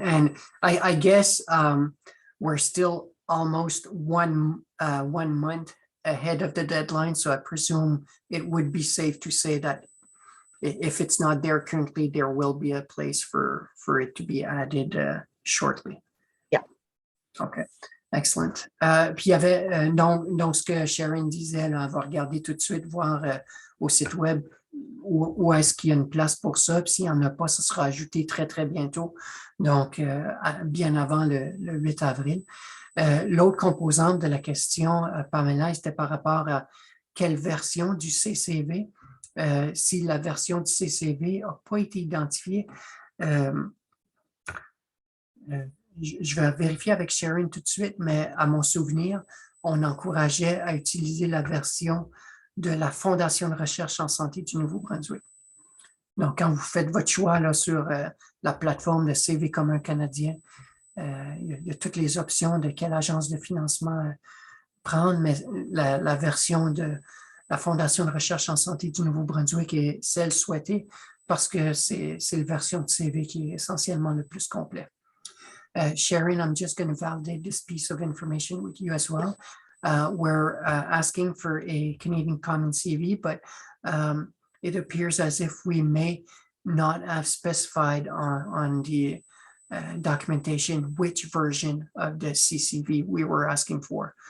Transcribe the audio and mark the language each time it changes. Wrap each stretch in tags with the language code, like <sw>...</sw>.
<en>And I guess we're still almost one month ahead of the deadline, so I presume it would be safe to say that if it's not there currently, there will be a place for it to be added shortly. Yeah. Okay, excellent.</en> <fr>Puis il y avait donc ce que Sharon disait, là, elle va regarder tout de suite, voir au site web où est-ce qu'il y a une place pour ça. Puis s'il n'y en a pas, ça sera ajouté très, très bientôt. Donc, bien avant le 8 avril. L'autre composante de la question, Pamela, c'était par rapport à quelle version du CCV. Si la version du CCV n'a pas été identifiée, je vais vérifier avec Sharon tout de suite, mais à mon souvenir, on encourageait à utiliser la version de la Fondation de recherche en santé du Nouveau-Brunswick. Donc, quand vous faites votre choix là, sur la plateforme de CV commun canadien, il y a toutes les options de quelle agence de financement prendre, mais la version de la Fondation de recherche en santé du Nouveau-Brunswick est celle souhaitée parce que c'est la version de CV qui est essentiellement le plus complet.</fr> <en>Sharon, I'm just going to validate this piece of information with you as well. We're asking for a Canadian Common CV, but it appears as if we may not have specified on the documentation which version of the CCV we were asking for.</en>